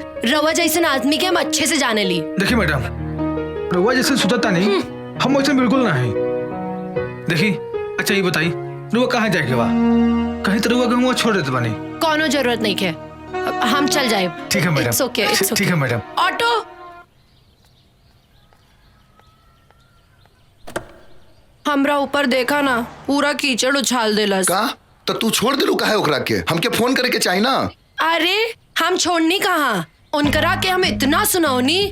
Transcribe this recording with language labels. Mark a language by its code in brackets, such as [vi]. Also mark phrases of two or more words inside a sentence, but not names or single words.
[bho] रवा जैसे आदमी के हम अच्छे से जाने ली। देखिए मैडम, रहुआ जैसे सुतता नहीं, हम वैसे बिल्कुल ना है। देखी अच्छा ये बताई, रहुआ कहाँ जाए के बा? कहीं तो रहुआ गंगुआ छोड़ देते पानी। कोनो जरूरत नहीं है, हम चल जाए। ठीक है मैडम। [en] It's okay, it's okay. [bho] ठीक है मैडम। ऑटो! हमरा ऊपर देखा ना, पूरा कीचड़ उछाल देलस। का तो तू छोड़ दिलू काहे ओकरा के? हमके फोन करे के चाहिए ना। अरे हम छोड़नी कहाँ, उनकरा के हम इतना सुनौनी।